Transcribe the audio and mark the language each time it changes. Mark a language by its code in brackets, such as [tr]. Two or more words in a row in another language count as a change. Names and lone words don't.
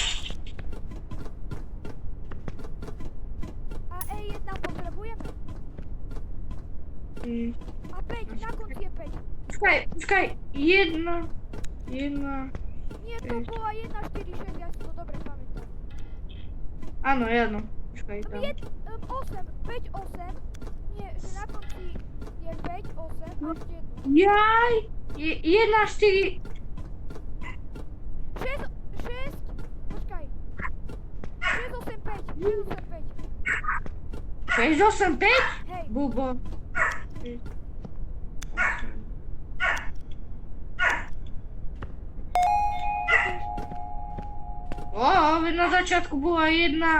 [sk] A E1 potrebujeme? A 5, na konci je 5. Počkaj, jedna. [pl] Nie, to była 1,46, ja to dobre pamiętam. [sk] Áno, jedno. Počkaj tam. 8, 5, 8. Nie, że na konci je 5, 8, a [pl] jeszcze jedno. Jaj! 1,4. 6, poczekaj. 6, 8, 5, 6, 8, 5. 6, 8, 5? [sk] Hej, Bubo. O, na začiatku bola jedna.